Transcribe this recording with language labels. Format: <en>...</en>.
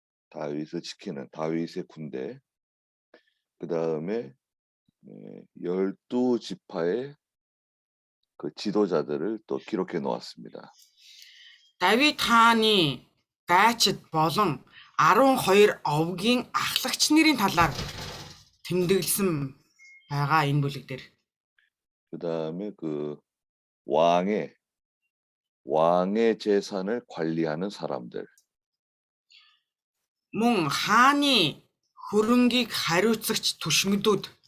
<ko>다윗을 지키는 다윗의 군대. 그다음에 12지파의 지도자들을 또 기록해 놓았습니다.</ko> <mn>Давид хааны дайчид болон 12 овгийн ахлагч нарын талаар тэмдэглэсэн байгаа энэ бүлэг дээр.</mn> <ko>그다음에 왕의 재산을 관리하는 사람들.</ko> <mn>Мөн хааны хөрөнгийг хариуцагч түшмэдүүд.</mn>